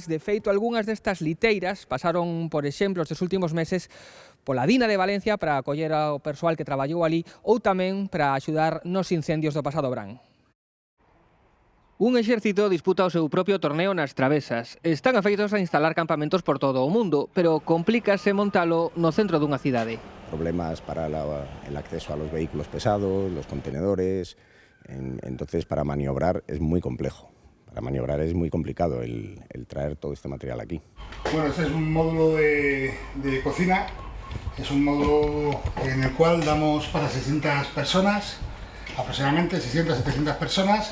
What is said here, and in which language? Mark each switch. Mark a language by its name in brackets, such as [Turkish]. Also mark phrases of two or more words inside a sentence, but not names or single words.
[Galician] De feito, algunhas destas liteiras pasaron, por exemplo, estes últimos meses pola Dina de Valencia para acoller ao persoal que traballou ali ou tamén para axudar nos incendios do pasado verán. Un exército disputa o seu propio torneo nas Travesas. Están afeitos a instalar campamentos por todo o mundo, pero complícase montalo no centro dunha cidade. [Spanish] Problemas para el acceso a los vehículos pesados, los contenedores, entonces para maniobrar es muy complejo. Para maniobrar es muy complicado el traer todo este material aquí. Bueno, este es un módulo de cocina, es un módulo en el cual damos para 600 personas, aproximadamente 600-700 personas.